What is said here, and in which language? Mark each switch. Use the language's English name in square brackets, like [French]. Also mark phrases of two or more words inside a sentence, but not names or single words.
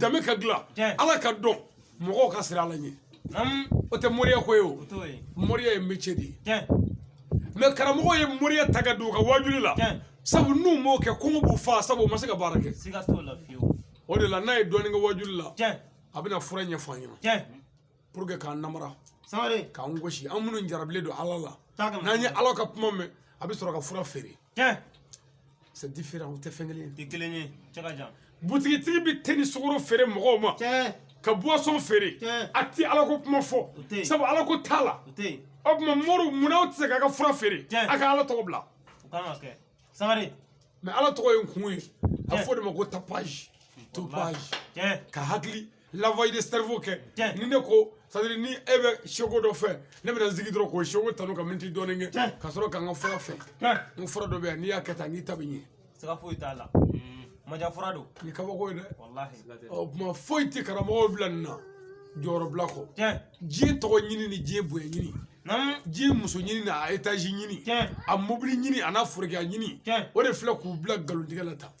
[Bambara] danbe ka dilan ala ka dɔn mɔgɔw ka sira ala ɲɛ o tɛ moriya ko ye o moriya ye métier de ye mais karamɔgɔ ye moriya ta ka don u ka wajuli la sabu n'u m'o kɛ kɔngɔ b'u faa sabu u ma se ka baara kɛ siga t'o la fiyewu o de la n'a ye dɔɔnin kɛ wajuli la a bɛna fura ɲɛfɔ an ɲɛna [French] pour que [Bambara] k'an namara Sangare k'an gosi an minnu jarabilen don ala la n'an ye ala ka kuma mɛn a bɛ sɔrɔ ka fura feere [French] c'est différent [Bambara] o tɛ fɛn kelen tɛ kelen ye cɛ ka jan butigitigi bɛ thé ni sukaro feere mɔgɔw ma ka boisson feere a tɛ ala ko kuma fɔ sabu ala ko t'a la o tuma moriw munna aw tɛ se k'a ka fura feere a ka ala tɔgɔ bila o kan ka kɛ Sangare mais ala tɔgɔ ye n kun ye a fɔ de ma ko tapage topage ka hakili [French] lavage de cerveau [Bambara] kɛ ni ne ko [French] c'est à dire [Bambara] ni e bɛ seko dɔ fɛ ne bɛna n sigi dɔrɔn k'o seko tanu ka miniti dɔɔnin kɛ ka sɔrɔ ka n ka fura fɛ n fura dɔ bɛ yan n'i y'a kɛ tan n'i ta bɛ ɲɛ siga foyi t'a la maja fura don nin kabako ye dɛ wallahi o tuma foyi tɛ karamɔgɔw bila nin na jɔyɔrɔ bila kɔ diɲɛ tɔgɔ ɲini ni diɲɛ bonya ɲini diɲɛ muso ɲini n'a étage ɲini a mobili ɲini a n'a forokiya ɲini o de filɛ k'u bila nkalontigɛ la tan